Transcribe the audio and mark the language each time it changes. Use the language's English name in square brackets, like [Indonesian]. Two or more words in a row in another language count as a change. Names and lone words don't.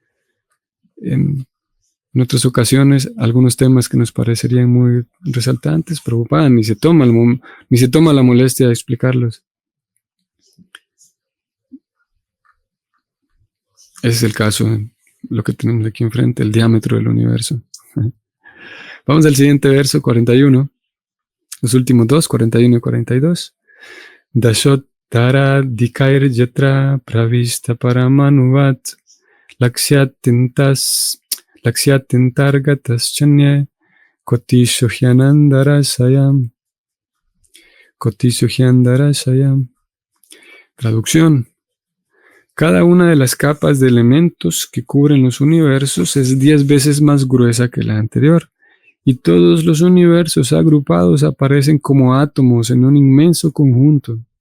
[Spanish] En otras ocasiones, algunos temas que nos parecerían muy resaltantes, Prabhupada ni se toma la molestia de explicarlos. Ese es el caso, lo que tenemos aquí enfrente, el diámetro del universo. Vamos al siguiente verso, 41. Los últimos dos, 41 y 42. [Sanskrit] दशोत्तराधिकैर्यत्र प्रविष्टः परमाणुवत् लक्ष्यतेऽन्तर्गताश्चान्ये कोटिशो ह्यण्डराशयः. [Spanish] Traducción. Cada una de las capas de elementos que cubren los universos es 10 veces más gruesa que la anterior, y todos los universos agrupados aparecen como átomos en un inmenso conjunto.